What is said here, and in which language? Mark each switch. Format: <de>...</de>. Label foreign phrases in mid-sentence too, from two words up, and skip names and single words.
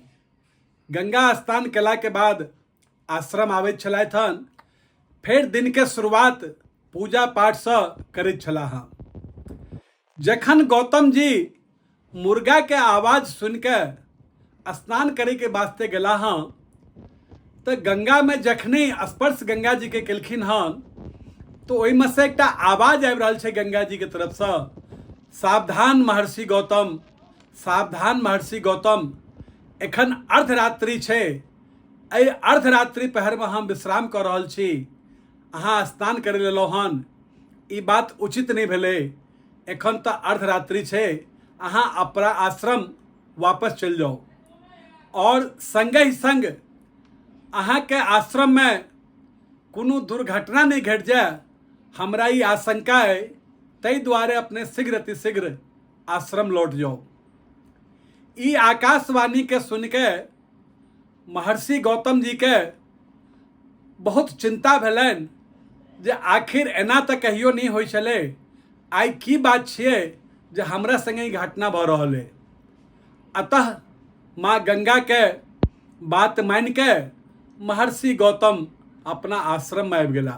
<mai>गंगा स्नान केला के बाद आश्रम आबैत छलथि हन, फिर दिन के शुरुआत पूजा पाठ से करैत छलाह हन। जखन गौतम जी मुर्गा के आवाज सुन के स्नान करे के वास्ते गेला हन, तो गंगा में जखने स्पर्श गंगा जी के केलखिन हन तो ओहि में से एकटा आवाज आबि रहल छै गंगा जी के तरफ से, सावधान महर्षि गौतम, सावधान महर्षि गौतम, एखन अर्धरात्रि छै, एहि अर्धरात्रि पहर में हम विश्राम कर रहल छी, अहाँ स्नान करे लेलहुँ हन, ई बात उचित नहीं भेलै। एखन तो अर्धरात्रि छै, अहाँ अपना आश्रम वापस चलि जाओ। और संगे ही संग अहाँ के आश्रम में कोनो दुर्घटना नहीं घट जाए, हमरा ई आशंका है, तई द्वारे अपने शीघ्र अतिशीघ्र आश्रम लौट जाओ। ई आकाशवाणी के सुन के महर्षि गौतम जी के बहुत चिंता भेलनि जे आखिर एना तऽ कहियो नहीं होइ छलै, आइ की बात छियै जे हमरा संगे ई घटना भऽ रहल है। अतः माँ गंगा के बात मान के महर्षि गौतम अपना आश्रम में आबि गेला।</mai>